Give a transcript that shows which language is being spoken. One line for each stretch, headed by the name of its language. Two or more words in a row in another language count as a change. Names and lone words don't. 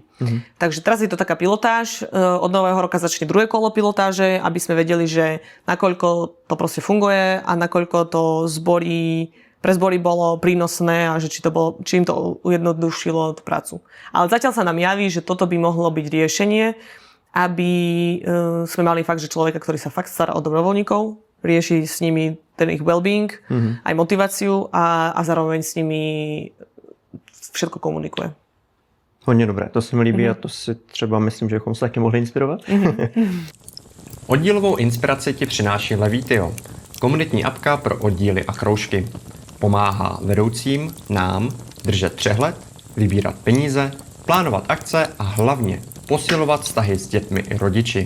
Slovak: Takže teraz je to taká pilotáž, od nového roka začne druhé kolo pilotáže, aby sme vedeli, že nakoľko to proste funguje a nakoľko to pre zbory bolo prínosné a že či im to ujednodušilo tú prácu. Ale zatiaľ sa nám javí, že toto by mohlo byť riešenie, aby sme mali fakt, že človeka, ktorý sa fakt stará o dobrovoľníkov, rieši s nimi ten ich well-being, aj motiváciu a zároveň s nimi všetko komunikuje.
Czech: Hodně dobré, to se mi líbí a to si třeba myslím, že bychom se taky mohli inspirovat. Oddílovou inspiraci ti přináší Levitio, komunitní apka pro oddíly a kroužky. Pomáhá vedoucím, nám, držet přehled, vybírat peníze, plánovat akce a hlavně posilovat vztahy s dětmi i rodiči.